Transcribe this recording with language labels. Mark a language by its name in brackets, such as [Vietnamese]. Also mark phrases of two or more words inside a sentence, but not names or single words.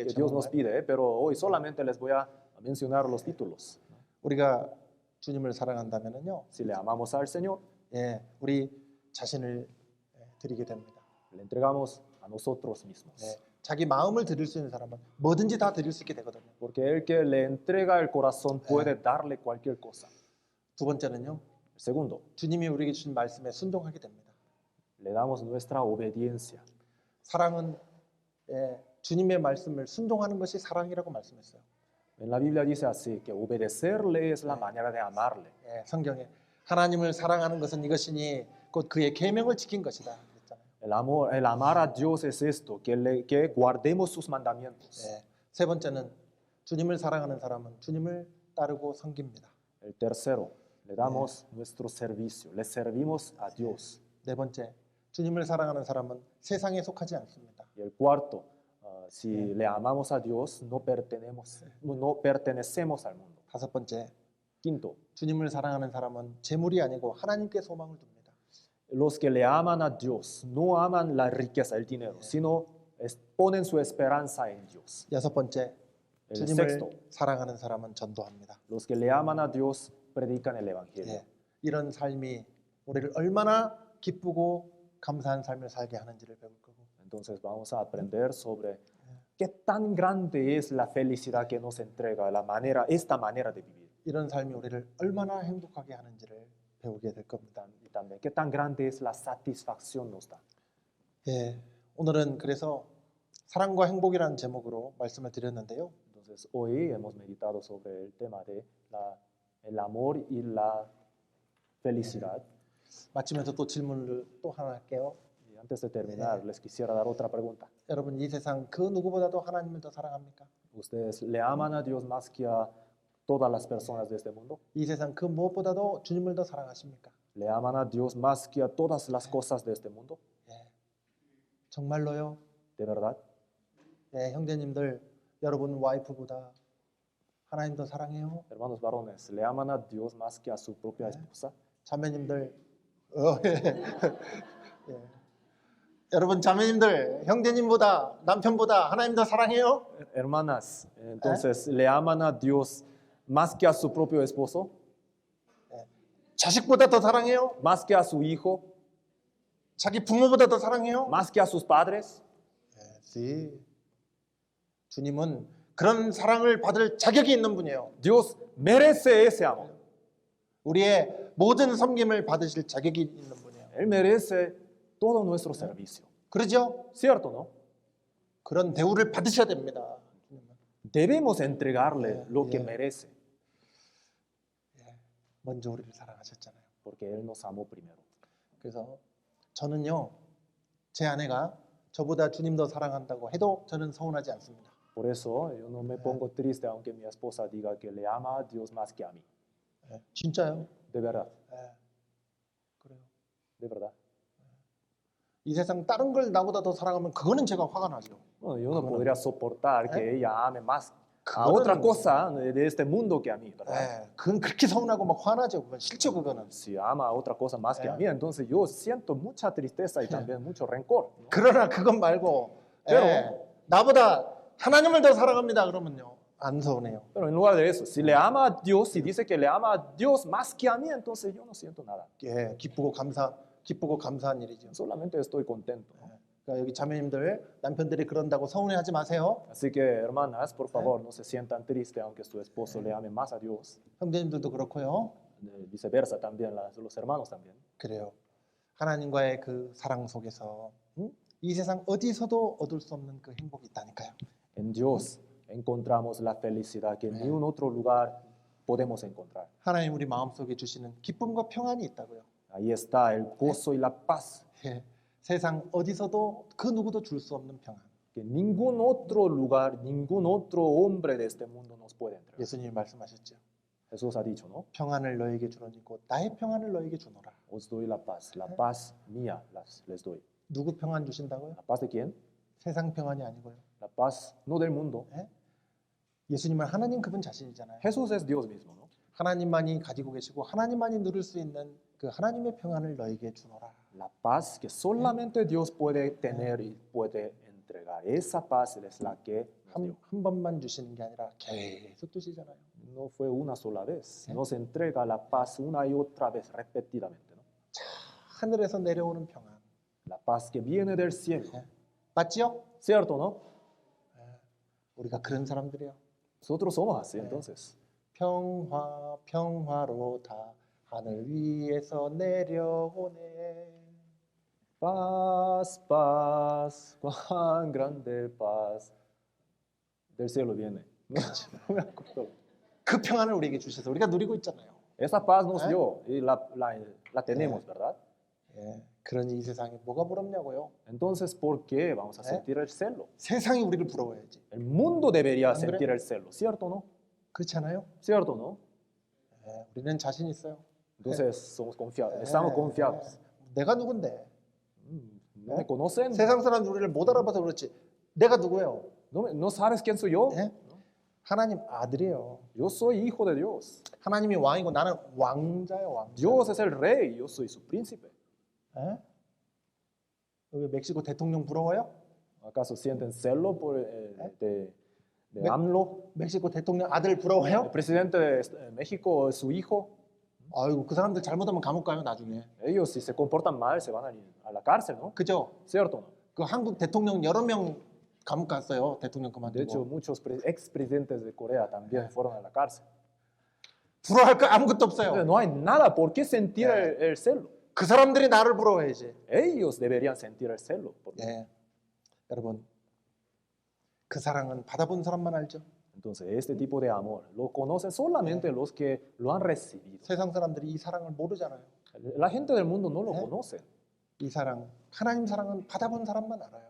[Spanish] Dios nos [Korean] 제목만. [Spanish] pide, pero hoy solamente les voy a mencionar los títulos. [Korean] 우리가 주님을 사랑한다면은요, [Spanish] Si le amamos al Señor, [Korean] 예, 우리 자신을 드리게 됩니다. [Spanish] le entregamos a nosotros mismos. [Korean] 예, 자기 마음을 드릴 수 있는 사람은 뭐든지 다 드릴 수 있게 되거든요. [Spanish] Porque el que le entrega el corazón puede darle cualquier cosa. [Korean] 두 번째는요, [Spanish] Segundo, [Korean] 주님이 우리에게 주신 말씀에 순종하게 됩니다. [Spanish] le damos nuestra obediencia. [Korean] 사랑은 주님의 말씀을 순종하는 것이 사랑이라고 말씀했어요. [Spanish] En la Biblia dice así, que obedecerle es la manera de amarle. [Korean] 예, 성경에 하나님을 사랑하는 것은 이것이니 곧 그의 계명을 지킨 것이다. 그랬잖아요. [Spanish] El amar a Dios es esto, que guardemos sus mandamientos. [Korean] 예, 세 번째는 주님을 사랑하는 사람은 주님을 따르고 섬깁니다. [Spanish] El tercero, le damos nuestro servicio, le servimos a Dios. [Korean] 네 번째, 주님을 사랑하는 사람은 세상에 속하지 않습니다. [Spanish] Y el cuarto, si le amamos a Dios, no pertenecemos al mundo. [Korean] 다섯 번째, [Spanish] Quinto, [Korean] 주님을 사랑하는 사람은 재물이 아니고 하나님께 소망을 둡니다. [Spanish] los que le aman a Dios no aman la riqueza, el dinero, sino ponen su esperanza en Dios. [Korean] 여섯 번째, [Spanish] El [Korean] 주님을 [Spanish] sexto, [Korean] 사랑하는 사람은 전도합니다. [Spanish] los que le aman a Dios predican el Evangelio. [Korean] 예, 이런 삶이 우리를 얼마나 기쁘고 감사한 삶을 살게 하는지를 배울 거고, [Spanish] Entonces vamos a aprender sobre qué tan grande es la felicidad que nos entrega esta manera de vivir. [Korean] 이런 삶이 우리를 얼마나 행복하게 하는지를 배우게 될 겁니다. [Spanish] Y también qué tan grande es la satisfacción nos da. [Korean] 예, 오늘은 그래서 사랑과 행복이라는 제목으로 말씀을 드렸는데요. [Spanish] Entonces hoy hemos meditado sobre el tema de el amor y la felicidad. [Korean] 마치면서 또 질문을 또 하나 할게요. [Spanish] Y antes de terminar, les quisiera dar otra pregunta. [Korean] 여러분 이 세상 그 누구보다도 하나님을 더 사랑합니까? [Spanish] ¿Ustedes le aman a Dios más que a todas las personas de este mundo? [Korean] 이 세상 그 무엇보다도 주님을 더 사랑하십니까? [Spanish] ¿Le aman a Dios más que a todas las cosas de este mundo? [Korean] 예, 정말로요? [Spanish] ¿De verdad? [Korean] 예, 형제님들 여러분 와이프보다 하나님 더 사랑해요? [Spanish] Hermanos varones, ¿le aman a Dios más que a su propia esposa? [Korean] 자매님들 예. 예. 여러분 자매님들 형제님보다 남편보다 하나님 더 사랑해요? [Spanish] Hermanas, entonces, ¿le aman a Dios más que a su propio esposo? [Korean] 자식보다 더 사랑해요? [Spanish] ¿Más que a su hijo? [Korean] 자기 부모보다 더 사랑해요? [Spanish] ¿Más que a sus padres? [Korean] 네. 주님은 그런 사랑을 받을 자격이 있는 분이에요. [Spanish] Dios merece ese amor. [Korean] 우리의 모든 섬김을 받으실 자격이 있는 분이에요. [Spanish] Él merece todo nuestro servicio. [Korean] 그러죠? [Spanish] ¿Cierto, no? [Korean] 그런 대우를 받으셔야 됩니다. [Spanish] Debemos entregarle lo que Yeah. merece, [Korean] 먼저 우리를 사랑하셨잖아요. [Spanish] porque Él nos amó primero. [Korean] 그래서 저는요, 제 아내가 저보다 주님 더 사랑한다고 해도 저는 서운하지 않습니다. [Spanish] Por eso yo no me pongo triste aunque mi esposa diga que le ama a Dios más que a mí. [Korean] 진짜요? [Spanish] De verdad, [Korean] 그래요. [Spanish] de verdad. [Korean] 이 세상 다른 걸 나보다 더 사랑하면 그거는 제가 화가 나죠. [Spanish] Bueno, yo no podría soportar que ella ame más a [Korean] 그거는- [Spanish] otra cosa de este mundo que a mí, ¿verdad? [Korean] 그건 그렇게 서운하고 막 화나죠. 그건 싫죠, 그거는. [Spanish] Si ama a otra cosa más que a mí, entonces yo siento mucha tristeza y también mucho rencor, ¿no? [Korean] 그러나 그건 말고 [Spanish] pero- [Korean] 나보다 하나님을 더 사랑합니다. 그러면요, 안 서운해요. [Spanish] Pero en lugar de eso, si le ama a Dios, si dice que le ama a Dios más que a mí, entonces yo no siento nada. [Korean] 예, 기쁘고 감사한 일이죠. [Spanish] Solamente estoy contento, ¿no? [Korean] 그러니까 여기 자매님들 남편들이 그런다고 서운해하지 마세요. [Spanish] Así que, hermanas, por favor, no se sientan tristes aunque su esposo le ame más a Dios. [Korean] 형제님들도 그렇고요. [Spanish] Viceversa también, los hermanos también. [Korean] 그래요. 하나님과의 그 사랑 속에서 이 세상 어디서도 얻을 수 없는 그 행복이 있다니까요. [Spanish] En Dios encontramos la felicidad que en ningún otro lugar podemos encontrar. [Korean] 하나님 우리 마음속에 주시는 기쁨과 평안이 있다고요. [Spanish] Ahí está el gozo y la paz [Korean] 예, 세상 어디서도 그 누구도 줄 수 없는 평안. [Spanish] que ningún otro lugar, ningún otro hombre de este mundo nos puede entregar. [Korean] 예수님이 말씀하셨죠. [Spanish] Jesús ha dicho, ¿no? [Korean] 평안을 너에게 주노니 곧 나의 평안을 너에게 주노라. [Spanish] Os doy la paz mía les doy. [Korean] 누구 평안 주신다고요? [Spanish] ¿La paz de quién? [Korean] 세상 평안이 아니고요. [Spanish] La paz no del mundo. [Korean] 예? 예수님은 하나님 그분 자신이잖아요. [Spanish] Jesús es Dios mismo, ¿no? [Korean] 하나님만이 가지고 계시고 하나님만이 누릴 수 있는 그 하나님의 평안을 너에게 주노라. [Spanish] La paz que solamente Dios puede tener y puede entregar. Esa paz es la que nos dio. [Korean] 한 번만 주시는 게 아니라 계속 주시잖아요. [Spanish] No fue una sola vez. Nos entrega la paz una y otra vez, repetidamente, ¿no? [Korean] 하늘에서 내려오는 평안. [Spanish] La paz que viene del cielo. [Korean] 예? 맞지요? [Spanish] ¿Cierto, no? [Korean] 우리가 그런 사람들이요. [Spanish] Nosotros somos así, entonces. [Korean] 평화 평화로다 하늘 위에서 내려오네. [Spanish] Paz, paz, cuán grande paz. Del cielo viene. No me acuerdo. [Korean] 그 평안을 우리에게 주셔서 우리가 누리고 있잖아요. [Spanish] Esa paz nos dio y la tenemos, ¿verdad? [Korean] 예, 그러니 이 세상에 뭐가 부럽냐고요? [Spanish] Entonces, ¿por qué vamos a sentir el celo? [Korean] 세상이 우리를 부러워야지. [Spanish] El mundo debería ¿No sentir cree? el celo, ¿cierto o no? [Korean] 그렇지 않아요? [Spanish] ¿Cierto o no? [Korean] 예, 우리는 자신 있어요. [Spanish] Entonces, somos confiados, estamos confiados. [Korean] 내가 누군데? [Spanish] ¿No me conocen? [Korean] 세상 사람들 우리를 못 알아봐서 그렇지. 내가 누구예요? [Spanish] ¿No sabes quién soy yo? [Korean] 예? 하나님 아들이에요. [Spanish] Yo soy hijo de Dios. [Korean] 하나님이 왕이고 나는 왕자예요, 왕자. [Spanish] Dios es el rey, yo soy su príncipe. [Korean] 예? 여기 멕시코 대통령 부러워요? [Spanish] ¿Acaso sienten celo por, de Me- AMLO? [Korean] 멕시코 대통령 아들 [Spanish] El [Korean] 부러워요? [Spanish] presidente de México, su hijo. [Korean] 아이고 그 사람들 잘못하면 감옥 가요 나중에. [Spanish] Ellos si se comportan mal se van a ir a la cárcel, ¿no? [Korean] 그죠? [Spanish] ¿Cierto o no? [Korean] 그 한국 대통령 여러 명 감옥 갔어요. 대통령 [Spanish] De hecho, [Korean] 그만두고. [Spanish] muchos expresidentes de Corea también fueron a la cárcel. [Korean] 부러워할 거 아무것도 [Spanish] Entonces, [Korean] 없어요. [Spanish] no hay nada por qué sentir el celo. [Korean] 그 사람들이 나를 부러워해야지. [Spanish] Ellos deberían sentir el celo. Porque- [Korean] 예. 여러분 그 사랑은 받아본 사람만 알죠. [Spanish] Entonces, este tipo de amor lo conocen solamente los que lo han recibido. [Korean] 세상 사람들이 이 사랑을 모르잖아요. [Spanish] La gente del mundo no lo ¿Eh? conoce. [Korean] 이 사랑, 하나님 사랑은 받아본 사람만 알아요.